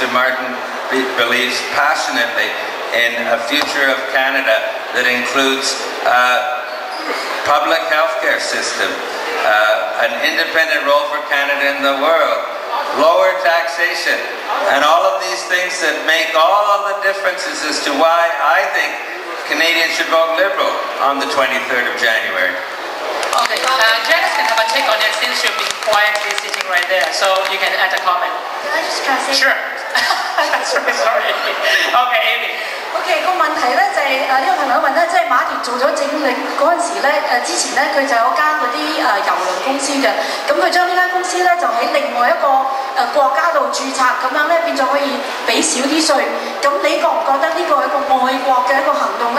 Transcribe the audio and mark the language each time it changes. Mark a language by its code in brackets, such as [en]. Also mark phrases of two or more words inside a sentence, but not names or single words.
[en] Martin believes passionately in a future of Canada that includes public healthcare system, an independent role for Canada in the world, lower taxation, and all of these things that make all of the differences as to why I think Canadians should vote Liberal on the 23rd of January. Okay, Janice can have a take on it since you've been quietly sitting right there, so you can add a comment. Can I just translate? Sure. That's right, sorry. Okay, Amy. [yue] OK， 個問題咧就係呢個朋友問咧，即係馬田做咗政領嗰陣時咧，之前咧佢就有間嗰啲郵輪公司嘅，咁佢將呢間公司咧就喺另外一個國家度註冊，咁樣咧變咗可以俾少啲稅。咁你覺唔覺得呢個係一個愛國嘅一個行動咧？